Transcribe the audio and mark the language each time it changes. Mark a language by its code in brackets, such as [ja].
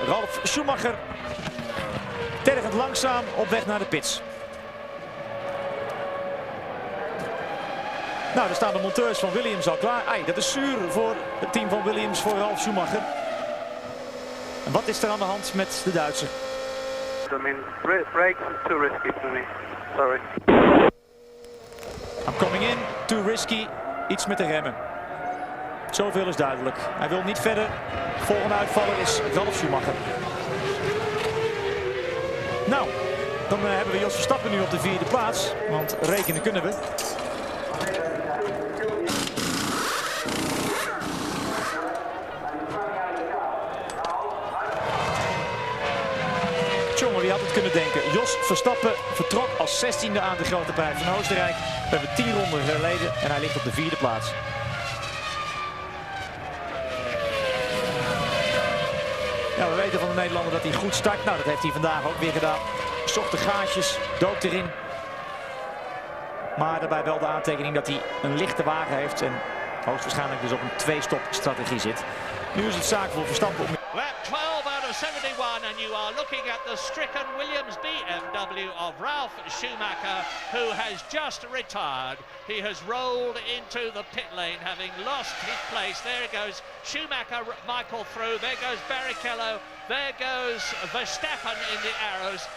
[nl] Ralf Schumacher tergend langzaam op weg naar de pits. Nou, daar staan de monteurs van Williams al klaar. Ai, dat is zuur voor het team van Williams, voor Ralf Schumacher. En wat is er aan de hand met de Duitser? [en] I mean, brakes is too risky for me. Sorry. I'm coming in, too risky. [nl] Iets met de remmen. Zoveel is duidelijk. Hij wil niet verder. Volgende uitvaller is Ralf Schumacher. Nou, dan hebben we Jos Verstappen nu op de 4e plaats. Want rekenen kunnen we. Jongen, wie had het kunnen denken? Jos Verstappen vertrok als 16e aan de Grote Prijs van Oostenrijk. We hebben 10 ronden geleden en hij ligt op de 4e plaats. Ja, we weten van de Nederlander dat hij goed start. Nou, dat heeft hij vandaag ook weer gedaan. Zocht de gaatjes, dook erin. Maar daarbij wel de aantekening dat hij een lichte wagen heeft en hoogstwaarschijnlijk dus op een 2-stop strategie zit. Nu is het zaak voor Verstappen om... [en] Lap 12 out of 71 and you are looking at the stricken Williams BMW of Ralf Schumacher, who has just retired. He has rolled into the pit lane having lost his place. There goes Schumacher, Michael through, there goes Barrichello, there goes Verstappen in the arrows.